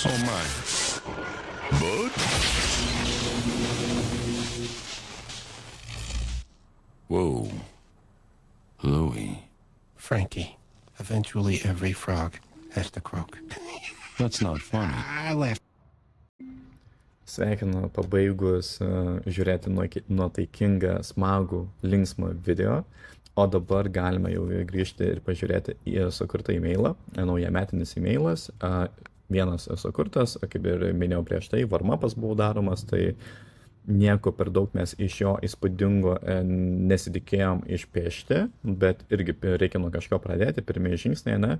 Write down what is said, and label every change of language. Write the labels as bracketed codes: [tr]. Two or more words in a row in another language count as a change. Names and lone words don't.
[en] Oh, my. Bud? Whoa. Louis. Frankie, eventually every frog has to croak. That's not funny. I laughed. [lt] Sveikinu pabaigus žiūrėti nuotaikingą, smagų, linksmą video, o dabar galime jau grįžti ir pažiūrėti į sukurtą e-mailą, naujametinis e-mailas, vienas sukurtas, kaip ir minėjau prieš tai, warm-upas buvo daromas, tai nieko per daug mes iš jo įspūdingo nesitikėjom išpiešti, bet irgi reikia nuo kažko pradėti, pirmieji žingsniai, ne?